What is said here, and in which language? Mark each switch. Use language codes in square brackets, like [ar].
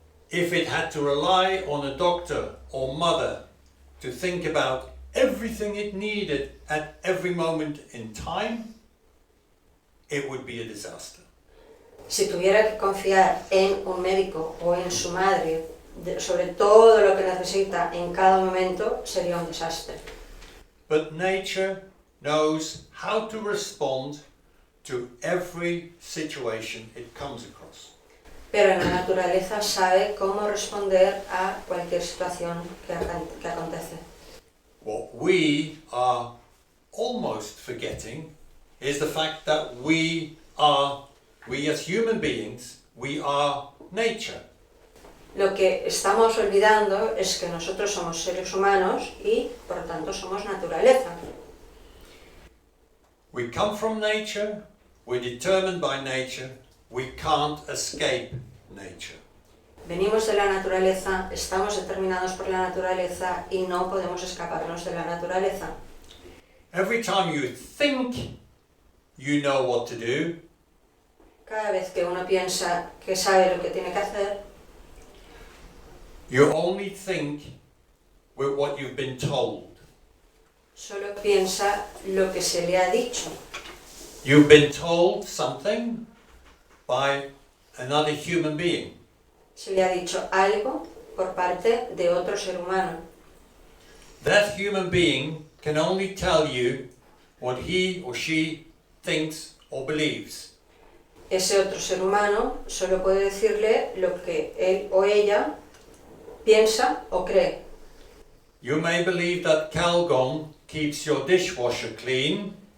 [en] If it had to rely on a doctor or mother to think about everything it needed at every moment in time, it would be a disaster. [es] Si tuviera que confiar en un médico o en su madre sobre todo lo que necesita en cada momento, sería un desastre. [en] but nature knows how to respond to every situation it comes across. [es] Pero la naturaleza sabe cómo responder a cualquier situación que acontece. [en] What we are almost forgetting is the fact that we as human beings, we are nature. [es] Lo que estamos olvidando es que nosotros somos seres humanos y, por lo tanto, somos naturaleza. [en] We come from nature, we're determined by nature, we can't escape nature. [es] Venimos de la naturaleza, estamos determinados por la naturaleza y no podemos escaparnos de la naturaleza. [en] Every time you think you know what to do, [es] Cada vez que uno piensa que sabe lo que tiene que hacer, [en] you only think with what you've been told. [es] solo piensa lo que se le ha dicho. [en] You've been told something by another human being. [es] Se le ha dicho algo por parte de otro ser humano. [en] That human being can only tell you what he or she thinks or believes. [es] Ese otro ser humano solo puede decirle lo que él o ella piensa o cree. [en] You may believe that Calgon keeps your dishwasher clean.